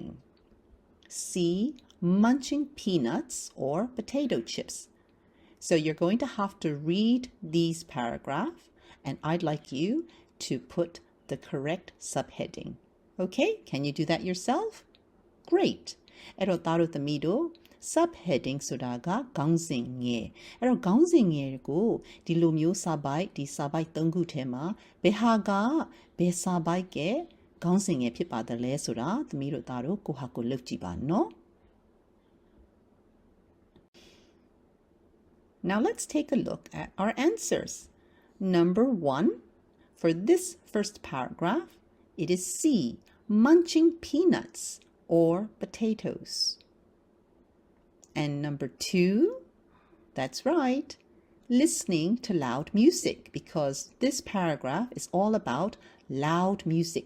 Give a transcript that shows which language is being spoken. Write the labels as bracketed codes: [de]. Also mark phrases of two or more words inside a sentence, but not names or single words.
[en] C, munching peanuts or potato chips. So you're going to have to read these paragraphs and I'd like you to put the correct subheading. Okay, can you do that yourself? Great. [my] အဲ့တော့သားတို့သမီးတို့ subheading ဆိုတာကခေါင်းစဉ်ငယ်အဲ့တော့ခေါင်းစဉ်ငယ်ကိုဒီလိုမျိုးစာပိုက်ဒီစာပိုက်3ခုထဲမှာဘယ်ဟာကဘယ်စာပိုက်ကခေါင်းစဉ်ငယ်ဖြစ်ပါတယ်လဲဆိုတာသမီးတို့သားတို့ကိုဟာကိုလုပ်ကြည့်ပါနော် [en] Now let's take a look at our answers. Number 1, for this first paragraph, it is C, munching peanuts or potatoes. And number 2, that's right, listening to loud music, because this paragraph is all about loud music.